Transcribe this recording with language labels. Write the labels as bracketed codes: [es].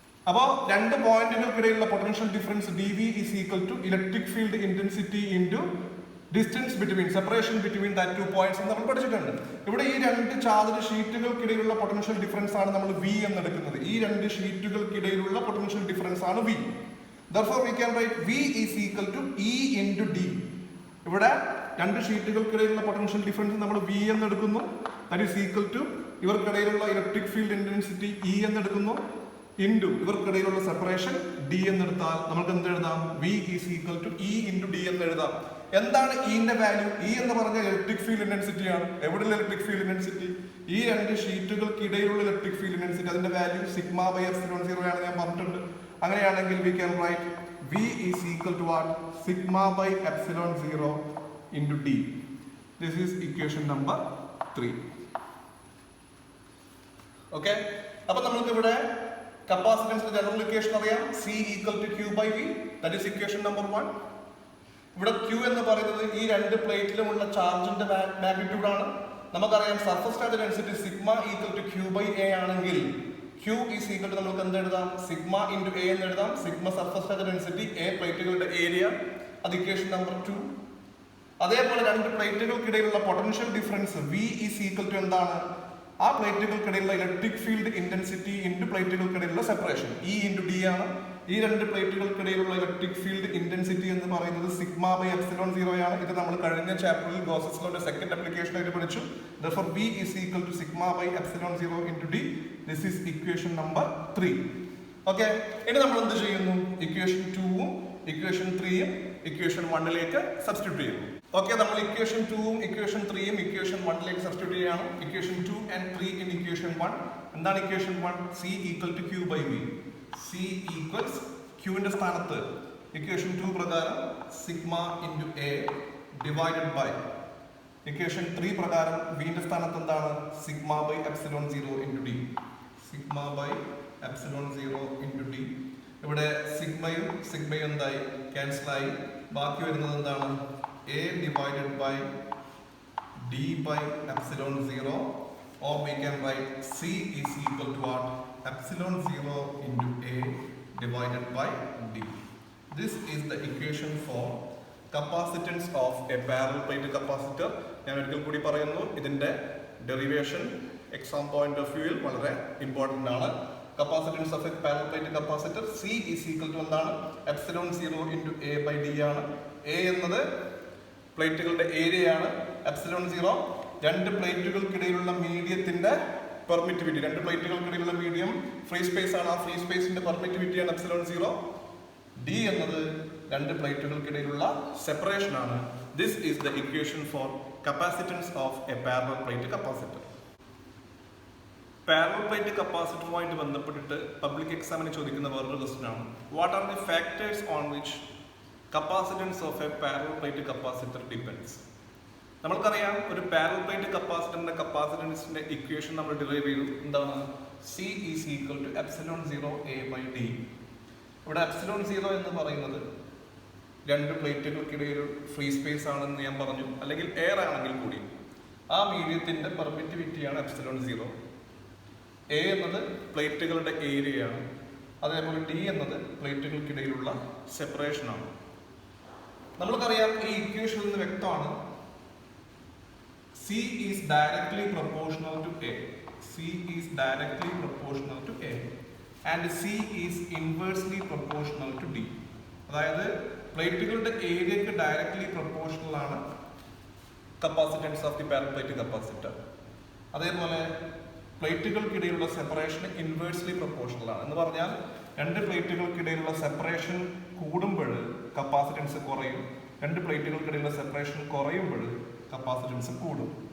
[ml] അപ്പോൾ രണ്ട് പോയിന്റുകൾക്കിടയിലുള്ള potential difference dV [en] is equal to electric field intensity into distance between, separation between that two points [ml] എന്ന് നമ്മൾ പഠിച്ചിട്ടുണ്ട്. ഇവിടെ ഈ രണ്ട് ചാർജ് ഷീറ്റുകൾക്കിടയിലുള്ള പൊട്ടൻഷ്യൽ ഡിഫറൻസ് ആണ് നമ്മൾ V എന്നെടുക്കുന്നത്. ഈ രണ്ട് ഷീറ്റുകൾക്കിടയിലുള്ള പൊട്ടൻഷ്യൽ ഡിഫറൻസ് ആണ് V. [en] Therefore we can write V is equal to E into D. [ml] ഇവിടെ രണ്ട് ഷീറ്റുകൾക്കിടയിലുള്ള പൊട്ടൻഷ്യൽ ഡിഫറൻസ് നമ്മൾ V എന്നെടുക്കുന്നു. [en] that is equal to [ml] ഇവർക്കിടയിലുള്ള electric field intensity E എന്നെടുക്കുന്നു, into ഇവർക്കിടയിലുള്ള separation D എന്നെടുത്താൽ നമുക്ക് എന്ത് എഴുതാം? [en] V is equal to E into D [ml] എന്ന് എഴുതാം. എന്താണ് ഇന്റെ വാല്യൂ? E എന്ന് പറഞ്ഞ ഇലക്ട്രിക് ഫീൽഡ് ഇന്റൻസിറ്റി ആണ്. എവിടെയുള്ള ഇലക്ട്രിക് ഫീൽഡ് ഇന്റൻസിറ്റി? ഈ രണ്ട് ഷീറ്റുകൾക്കിടയിലുള്ള ഇലക്ട്രിക് ഫീൽഡ് ഇന്റൻസിറ്റി, അതിന്റെ വാല്യൂ സിഗ്മ ബൈ എപ്സിലോൺ 0 ആണ് ഞാൻ പറഞ്ഞിട്ടുണ്ട്. [en] അങ്ങനെയാണെങ്കിൽ we can write V is equal to what? Sigma by epsilon 0 into D. This is equation number 3. [ml] Okay, അപ്പൊ നമുക്ക് ഇവിടെ കപ്പാസിറ്റൻസിന്റെ ജനറൽ ഇക്വേഷൻ അറിയാം. [en] C equal to Q by V. That is equation number 1. [ml] ഇവിടെ Q എന്ന് പറയുന്നത് ഈ രണ്ട് പ്ലേറ്റിലുമുള്ള ചാർജിന്റെ മാഗ്നിറ്റ്യൂഡ് ആണ്. നമുക്കറിയാം surface charge density sigma equal to Q by A ആണെങ്കിൽ Q ഈസ് ഈക്വൽ ടു നമുക്ക് എന്ത് എഴുതാം? സിഗ്മ ഇൻറ്റു A എന്ന് എഴുതാം. Sigma surface charge density, A പ്ലേറ്റുകളുടെ area, അത് ഇക്വേഷൻ നമ്പർ 2. അതേപോലെ രണ്ട് പ്ലേറ്റുകൾക്കിടയിലുള്ള potential difference V is equal to എന്താണ്? ആ പ്ലേറ്റുകൾക്കിടയിലുള്ള electric field intensity into പ്ലേറ്റുകൾക്കിടയിലുള്ള separation E into D ആണ്. ഈ രണ്ട് പ്ലേറ്റുകൾക്കിടയിലുള്ള ഇലക്ട്രിക് ഫീൽഡ് ഇന്റൻസിറ്റി എന്ന് പറയുന്നത് സിഗ്മ ബൈ എപ്സിലോൺ 0 ആണ്. ഇത് നമ്മൾ കഴിഞ്ഞ ചാപ്റ്ററിൽ ഗോസസ് ലോയുടെ സെക്കൻഡ് ആപ്ലിക്കേഷൻ ആയിട്ട് പഠിച്ചു. [en] Therefore V is equal to sigma by epsilon 0 into D. This is equation number 3. [ml] Okay, ഇനി നമ്മൾ എന്ത് ചെയ്യുന്നു? ഇക്വേഷൻ 2ഉം ഇക്വേഷൻ 3ഉം ഇക്വേഷൻ 1ലേക്ക് സബ്സ്റ്റിറ്റ്യൂട്ട് ചെയ്യുന്നു. ഓക്കെ, നമ്മൾ ഇക്വേഷൻ 2ഉം ഇക്വേഷൻ 3ഉം ഇക്വേഷൻ 1ലേക്ക് സബ്സ്റ്റിറ്റ്യൂട്ട് ചെയ്യണം. [en] Equation 2 and 3 in equation 1. [ml] എന്താണ് equation [en] 1? C equal to Q by V. [ml] C equals Qന്റെ സ്ഥാനത്ത് equation 2 പ്രകാരം sigma into A divided by equation 3 പ്രകാരം വിന്റെ സ്ഥാനത്ത് എന്താണ്? [en] Sigma by epsilon 0 into D. Sigma by epsilon 0 into D. [ml] ഇവിടെ സിഗ്മയും എന്തായി? ക്യാൻസലായി. ബാക്കി വരുന്നത് എന്താണ്? [en] A divided by D by epsilon 0, or we can write C is equal to what? Epsilon 0 into A divided by D. This is the equation for capacitance of a parallel plate capacitor. [ml] ഞാൻ ഒരിക്കൽ കൂടി പറയുന്നു, ഇതിന്റെ derivation exam point of വ്യൂവിൽ വളരെ important ആണ്. [en] Capacitance of a parallel plate capacitor C is equal to എന്താണ്? epsilon 0 into A by D ആണ്. [ml] A എന്നത് പ്ലേറ്റുകളുടെ ഏരിയ ആണ്. എപ്സിലോൺ 0 രണ്ട് പ്ലേറ്റുകൾക്കിടയിലുള്ള മീഡിയത്തിന്റെ പെർമിറ്റിവിറ്റി. രണ്ട് പ്ലേറ്റുകൾക്കിടയിലുള്ള മീഡിയം ഫ്രീ സ്പേസ് ആണ്. ആ ഫ്രീ സ്പേസിന്റെ പെർമിറ്റിവിറ്റിയാണ് എപ്സിലോൺ 0. D എന്നത് രണ്ട് പ്ലേറ്റുകൾക്കിടയിലുള്ള സെപ്പറേഷൻ ആണ്. [en] This is the equation for capacitance of a parallel plate capacitor. [ml] Parallel plate കപ്പാസിറ്ററുമായിട്ട് ബന്ധപ്പെട്ടിട്ട് പബ്ലിക് എക്സാമിന് ചോദിക്കുന്ന വേറൊരു ക്വസ്റ്റ്യൻ ആണ്, [en] What are the factors on which capacitance of a parallel plate capacitor depends. [ml] നമ്മൾക്കറിയാം ഒരു പാരലൽ പ്ലേറ്റ് കപ്പാസിറ്ററിന്റെ കപ്പാസിറ്റൻസിന്റെ ഇക്വേഷൻ നമ്മൾ ഡിറൈവ് ചെയ്തു. എന്താണ്? [en] C is equal to epsilon 0 A by D. [ml] ഇവിടെ എപ്സിലോൺ 0 എന്ന് പറയുന്നത് രണ്ട് പ്ലേറ്റുകൾക്കിടയിൽ ഫ്രീ സ്പേസ് ആണെന്ന് ഞാൻ പറഞ്ഞു, അല്ലെങ്കിൽ എയർ ആണെങ്കിൽ കൂടി ആ മീഡിയത്തിന്റെ പെർമിറ്റിവിറ്റിയാണ് എപ്സിലോൺ 0. A എന്നത് പ്ലേറ്റുകളുടെ ഏരിയയാണ്. അതേപോലെ D എന്നത് പ്ലേറ്റുകൾക്കിടയിലുള്ള സെപ്പറേഷൻ ആണ്. നമ്മൾക്കറിയാം ഈ ഇക്വേഷനിൽ നിന്ന് വ്യക്തമാണ് [en] C is directly proportional to A. C is directly proportional to A and C is inversely proportional to D. [ml] അതായത് പ്ലേറ്റുകളുടെ ഏരിയക്ക് ഡയറക്ട്ലി പ്രൊപ്പോർഷണൽ ആണ് capacitance of the parallel plate capacitor. അതേപോലെ പ്ലേറ്റുകൾക്കിടയിലുള്ള സെപ്പറേഷൻ ഇൻവേഴ്സ്ലി പ്രൊപ്പോർഷണൽ ആണ്. എന്ന് പറഞ്ഞാൽ രണ്ട് പ്ലേറ്റുകൾക്കിടയിലുള്ള സെപ്പറേഷൻ കൂടുമ്പോൾ capacitance കുറയും, രണ്ട് പ്ലേറ്റുകൾക്കിടയിലുള്ള സെപ്പറേഷൻ കുറയുമ്പോൾ കപ്പാസിറ്റൻസ് കൂടും.